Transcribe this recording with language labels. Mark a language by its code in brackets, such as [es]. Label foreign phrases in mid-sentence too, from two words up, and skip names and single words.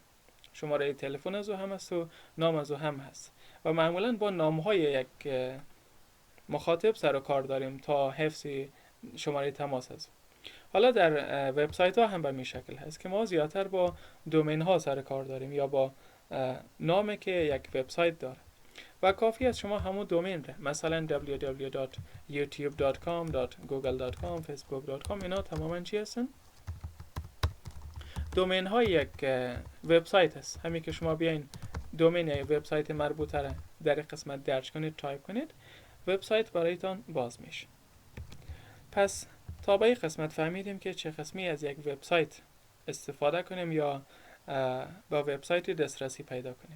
[fa] شماره تلفن از او هم هست و نام از او هم هست و معمولا با نام های یک مخاطب سر و کار داریم تا حفظ شماره تماس از. حالا در وبسایت ها هم به این شکل هست که ما زیادتر با دومین ها سر کار داریم یا با نامی که یک وبسایت داره و کافی است شما همون دومین ره، مثلا www.youtube.com .google.com facebook.com اینا تماما چی هستن؟ دومین های یک وبسایت هست. همین که شما بیاین دومین یک وبسایت مربوطه را در قسمت درج کنید، تایپ کنید، وبسایت برایتان باز میشه. پس تا به این قسمت فهمیدیم که چه قسمی از یک وبسایت استفاده کنیم یا با وبسایت دسترسی پیدا کنیم.